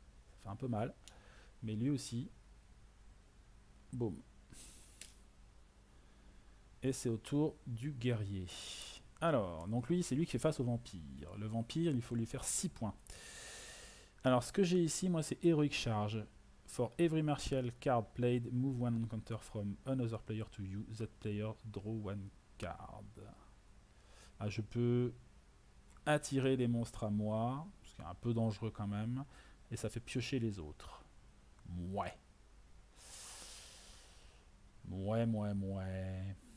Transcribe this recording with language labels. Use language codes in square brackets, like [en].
[fr] Ça fait un peu mal. Mais lui aussi. Boum. Et c'est au tour du guerrier. Alors, donc lui, c'est lui qui fait face au vampire. Le vampire, il faut lui faire 6 points. Alors, ce que j'ai ici, moi, c'est Heroic Charge. [en] For every martial card played, move one encounter from another player to you. That player draw one card. [fr] Ah, je peux attirer les monstres à moi, ce qui est un peu dangereux quand même. Et ça fait piocher les autres. Ouais. Ouais.